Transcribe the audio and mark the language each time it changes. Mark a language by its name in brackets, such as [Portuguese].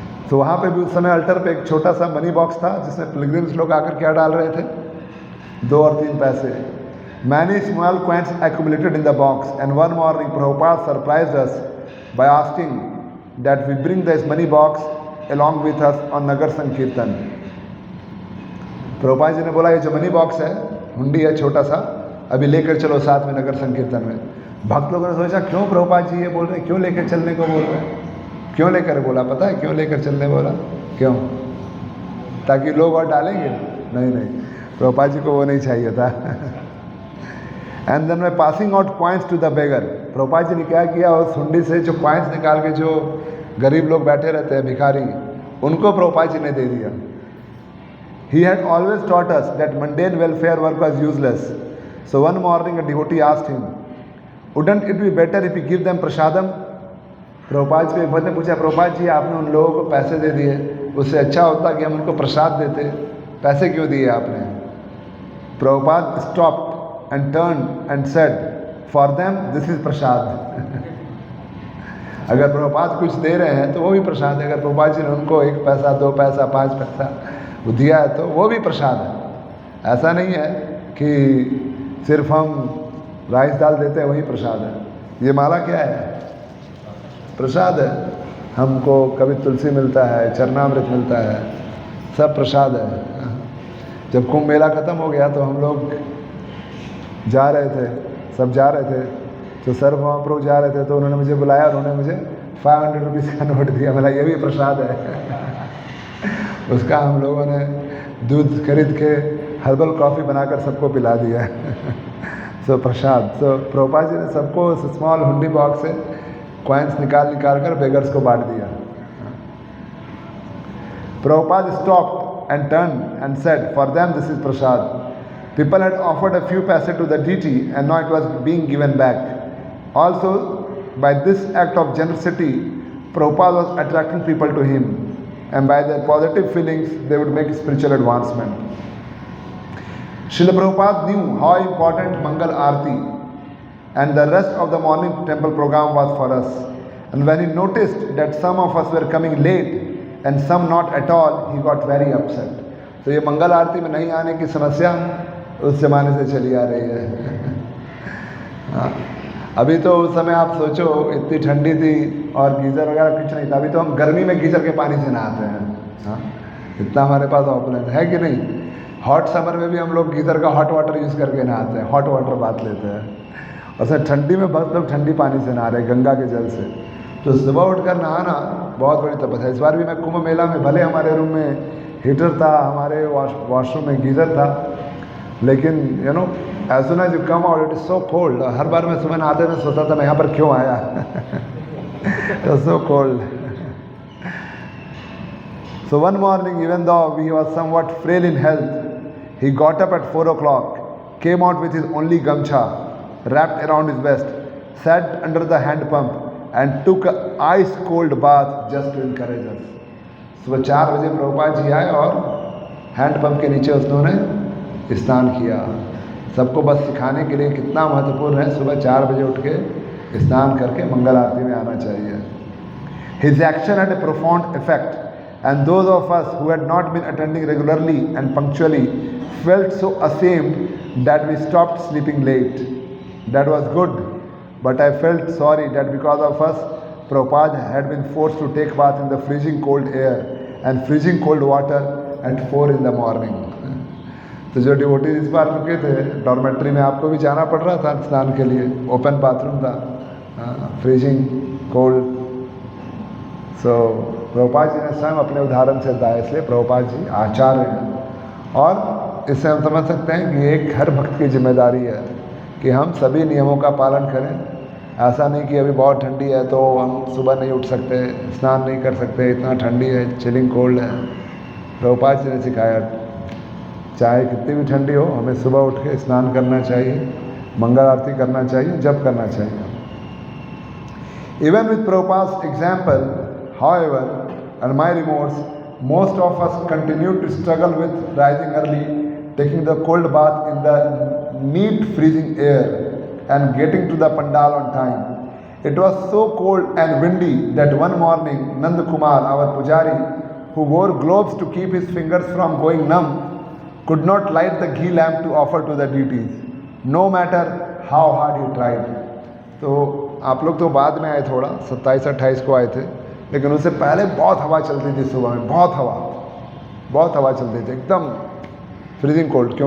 [Hindi] तो वहाँ पे भी उस समय अल्टर पे एक छोटा सा मनी बॉक्स था जिसमें पिलग्रिम्स लोग आकर क्या डाल रहे थे, 2 और 3 पैसे। [English] Many small coins accumulated in the box, and one morning Prabhupada surprised us by asking that we bring this money box along with us on nagar sankirtan. [Hindi] प्रभुपाद जी ने बोला ये जो मनी बॉक्स है, हुंडी है छोटा सा, अभी लेकर चलो साथ में नगर संकीर्तन में। भक्त लोगों ने सोचा क्यों प्रभुपाद जी ये बोल रहे हैं, क्यों लेकर चलने को बोल रहे हैं, क्यों लेकर बोला, पता है क्यों लेकर चलने बोला, क्यों? ताकि लोग और डालेंगे? नहीं, प्रभुपाद जी को वो नहीं चाहिए था। [English] And then मैं passing out coins to the beggar. [Hindi] Prabhupada ji ने क्या किया, उस हुंडी से जो कॉइन्स निकाल के जो गरीब लोग बैठे रहते हैं, भिखारी, उनको प्रभुपाद जी ने दे दिया। [English] He had always taught us that mundane welfare work was useless. So one morning a devotee asked him, "Wouldn't it be better if we give them prasadam?" [Hindi] Prabhupada ji ने पूछा, प्रभुपाद जी आपने उन लोगों को पैसे दे दिए, उससे अच्छा होता कि हम उनको प्रसाद देते, पैसे क्यों दिए आपने? [English] Prabhupada stopped and turned and said, "For them this is prasad." [Hindi] अगर प्रभुपाद कुछ दे रहे हैं तो वो भी प्रसाद है। अगर प्रभुपाद जी ने उनको 1 पैसा, 2 पैसा, 5 पैसा वो दिया है तो वो भी प्रसाद है। ऐसा नहीं है कि सिर्फ हम राइस दाल देते हैं वही प्रसाद है। ये माला क्या है? प्रसाद है। हमको कभी तुलसी मिलता है, चरणामृत मिलता है, सब प्रसाद है। जब कुंभ मेला ख़त्म हो गया तो हम लोग जा रहे थे, सब जा रहे थे, तो सर महाप्रभु जा रहे थे तो उन्होंने मुझे बुलाया, उन्होंने मुझे 500 रुपीज़ का नोट दिया। बोला ये भी प्रसाद है। उसका हम लोगों ने दूध खरीद के हर्बल कॉफ़ी बनाकर सबको पिला दिया। सो प्रसाद। सो प्रभुपाद जी ने सबको स्मॉल हुंडी बॉक्स से कॉइन्स निकाल कर बेगर्स को बांट दिया। [English] Prabhupada stopped and turn and said, "For them this is prasad." People had offered a few paise to the deity and now it was being given back. Also, by this act of generosity, Prabhupada was attracting people to him, and by their positive feelings, they would make spiritual advancement. Srila Prabhupada knew how important Mangal Aarti and the rest of the morning temple program was for us. And when he noticed that some of us were coming late and some not at all, he got very upset. [Hindi] तो ये मंगल आरती में नहीं आने की समस्या उस जमाने से चली आ रही है। हाँ, अभी तो उस समय आप सोचो इतनी ठंडी थी और गीज़र वगैरह कुछ नहीं था। अभी तो हम गर्मी में गीज़र के पानी से नहाते हैं। हाँ, इतना हमारे पास ऑप्शन है कि नहीं? हॉट समर में भी हम लोग गीज़र का हॉट वाटर यूज़ करके नहाते हैं, हॉट वाटर बात लेते हैं। और सर ठंडी में बहुत लोग ठंडी पानी से नहा रहे हैं, गंगा के जल से। तो सुबह उठकर नहाना बहुत बड़ी तपस्या है। इस बार भी मैं कुंभ मेला में, भले हमारे रूम में हीटर था, हमारे वॉशरूम में गीज़र था, लेकिन [English] You know as soon as you come out it is so cold. [Hindi] हर बार मैं सुबह नहाते में सोचता था मैं यहाँ पर क्यों आया। [English] So cold. So one morning, even though he was somewhat frail in health, he got up at 4 o'clock, came out with his only gamcha wrapped around his waist, sat under the hand pump and took an ice cold bath just to encourage us. [Hindi] सुबह 4 बजे प्रभुपाद जी आए और handpump के नीचे उन्होंने स्नान किया। सबको बस सिखाने के लिए कितना महत्वपूर्ण है सुबह 4 बजे उठ के स्नान करके मंगल आरती में आना चाहिए। [English] His action had a profound effect, and those of us who had not been attending regularly and punctually felt so ashamed that we stopped sleeping late. That was good, but I felt sorry that because of us, Prabhupada had been forced to take bath in the freezing cold air and freezing cold water at 4 in the morning. [Hindi] तो जो devotees इस बार रुके थे dormitory में, आपको भी जाना पड़ रहा था स्नान के लिए, ओपन बाथरूम था, फ्रीजिंग कोल्ड। सो प्रभुपाद जी ने स्वयं अपने उदाहरण से बताया, इसलिए प्रभुपाद जी आचार्य हैं। और इससे हम समझ सकते हैं कि एक हर भक्त की जिम्मेदारी है कि हम सभी नियमों का पालन करें। ऐसा नहीं कि अभी बहुत ठंडी है तो हम सुबह नहीं उठ सकते, स्नान नहीं कर सकते, इतना ठंडी है, चिलिंग कोल्ड है। प्रभुपाद जी ने सिखाया चाहे कितनी भी ठंडी हो, हमें सुबह उठ के स्नान करना चाहिए, मंगल आरती करना चाहिए, जप करना चाहिए। [English] Even with Prabhupada's example, however, and my remorse, most of us continue to struggle with rising early, taking the cold bath in the neat freezing air, and getting to the pandal on time. It was so cold and windy that one morning, Nand Kumar, our pujari, who wore gloves to keep his fingers from going numb, could not light the ghee lamp to offer to the deities, no matter how hard he tried. [Hindi] तो आप लोग तो बाद में आए, थोड़ा 27-28 को आए थे, लेकिन उससे पहले बहुत हवा चलती थी सुबह में, बहुत हवा चलती थी, एकदम फ्रीजिंग कोल्ड।